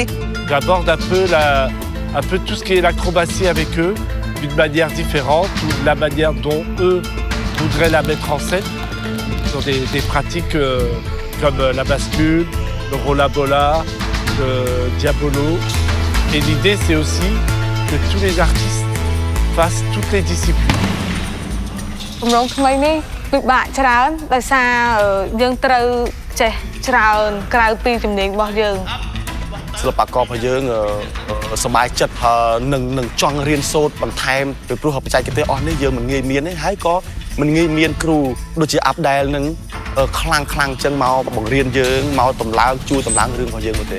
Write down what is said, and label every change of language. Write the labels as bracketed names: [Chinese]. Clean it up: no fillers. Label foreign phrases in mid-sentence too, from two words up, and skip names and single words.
[French] J'aborde un peu tout ce qui est l'acrobatie avec eux, d'une manière différente, ou de la manière dont eux voudraient la mettre en scène, sur des pratiques comme la bascule, le rollabola, le diabolo. Et l'idée, c'est aussi que tous les artistes fassent toutes les disciplines. [Khmer] គម្រោងថ្មីនេះពិបាកច្រើនដោយសារយើងត្រូវចេះច្រើនក្រៅពីជំនាញរបស់យើង សិល្បកររបស់យើងសប្បាយចិត្តនឹងចង់រៀនសូត្របន្ថែមពីព្រោះបច្ចេកទេសអស់នេះយើងមិនងាយមានទេហើយក៏មិនងាយមានគ្រូដូចជាអាប់ដែលនឹងខ្លាំងអញ្ចឹងមកបង្រៀនយើងមកតម្លើងជួយតម្លើងរឿងរបស់យើងនោះទេ